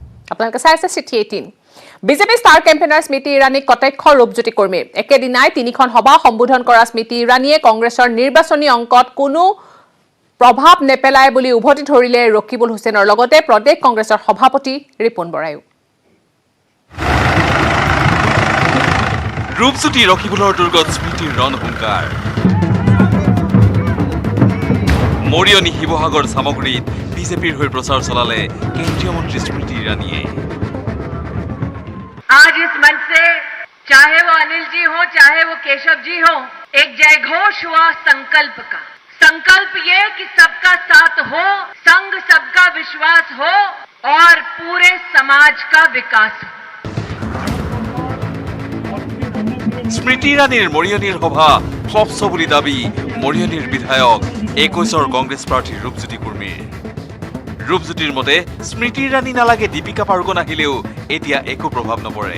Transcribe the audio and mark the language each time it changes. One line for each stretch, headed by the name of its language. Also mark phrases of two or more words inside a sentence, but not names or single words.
Assamese: আপোনালোকে চাই আছে চিঠি 18 বিজেপি
English: star campaigner
Assamese: স্মৃতি ইৰাণীক কটাক্ষ ৰূপজ্যোতি কৰ্মীৰ একেদিনাই তিনিখন সভা সম্বোধন কৰা স্মৃতি ইৰাণীয়ে কংগ্ৰেছৰ নিৰ্বাচনী অংকত কোনো প্ৰভাৱ নেপেলায় বুলি উভতি ধৰিলে ৰকিবুল হুছেইনৰ লগতে প্ৰদেশ কংগ্ৰেছৰ সভাপতি ৰিপুন বৰায়ো ৰূপজ্যোতি ৰকিবুলৰ দুৰ্গত স্মৃতিৰ ৰণহুংকাৰ মৰিয়নি শিৱসাগৰ সামগ্ৰীত বিজেপিৰ হৈ প্ৰচাৰ চলালে কেন্দ্ৰীয় মন্ত্ৰী স্মৃতি ইৰাণীয়ে
Hindi: आज इस मंच से चाहे वो अनिल जी हो चाहे वो केशव जी हो एक जयघोष हुआ संकल्प का संकल्प ये कि सबका साथ हो संग सबका विश्वास हो और पूरे समाज का विकास हो
Assamese: স্মৃতি ইৰাণীৰ মৰিয়নিৰ সভা ফ্লপছ বুলি দাবী মৰিয়নিৰ বিধায়ক 21ৰ কংগ্ৰেছ প্ৰাৰ্থী ৰূপজ্যোতি কুৰ্মীৰ ৰূপজ্যোতিৰ মতে স্মৃতি ইৰাণী নালাগে দীপিকা পাড়ুকন আহিলেও এতিয়া একো প্ৰভাৱ নপৰে